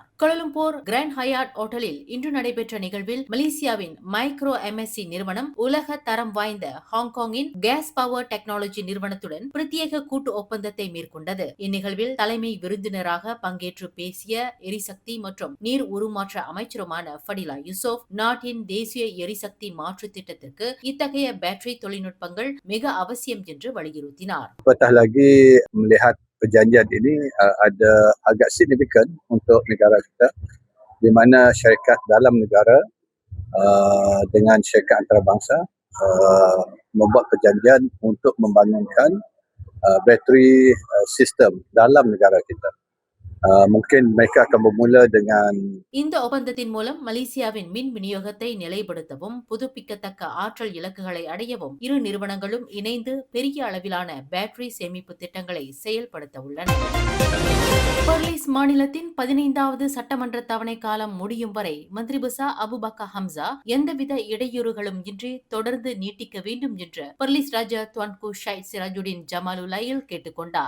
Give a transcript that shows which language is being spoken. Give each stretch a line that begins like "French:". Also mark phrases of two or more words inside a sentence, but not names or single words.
Tamil: கோலாலம்பூர் கிராண்ட் ஹயாட் ஹோட்டலில் இன்று நடைபெற்ற நிகழ்வில் மலேசியாவின் மைக்ரோ MSC நிறுவனம் உலக தரம் வாய்ந்த ஹாங்காங்கின் கேஸ் பவர் டெக்னாலஜி நிறுவனத்துடன் பிரத்யேக கூட்டு ஒப்பந்தத்தை மேற்கொண்டது. இந்நிகழ்வில் தலைமை விருந்தினராக பங்கேற்று பேசிய எரிசக்தி மற்றும் நீர் உருமாற்ற அமைச்சருமான ஃபடிலா யூசுப், நாட்டின் தேசிய எரிசக்தி மாற்று திட்டத்திற்கு இத்தகைய பேட்டரி தொழில்நுட்பங்கள் மிக அவசியம் என்று வலியுறுத்தினார்.
Malay: Apatah lagi melihat perjanjian ini ada agak signifikan untuk negara kita, di mana syarikat dalam negara dengan syarikat antarabangsa membuat perjanjian untuk membangunkan bateri sistem dalam negara kita. Mungkin mereka akan bermula dengan
Tamil: இந்த ஒப்பந்தத்தின் மூலம் மலேசியாவின் மின் விநியோகத்தை நிலைப்படுத்தவும் புதுப்பிக்கத்தக்க ஆற்றல் இலக்குகளை அடையவும் இரு நிறுவனங்களும் இணைந்து பெரிய அளவிலான பேட்டரி சேமிப்பு திட்டங்களை செயல்படுத்த உள்ளன. பெர்லிஸ் மாநிலத்தின் 15வது சட்டமன்ற தவணை காலம் முடியும் வரை
Malay: Menteri Besar
Tamil: அபுபக்கா ஹம்சா எந்தவித இடையூறுகளும் இன்றி தொடர்ந்து நீட்டிக்க வேண்டும் என்று பெர்லிஸ் ராஜா துவான்கு ஷைட் சிராஜுடின் ஜமாலுலாயில் கேட்டுக்கொண்டார்.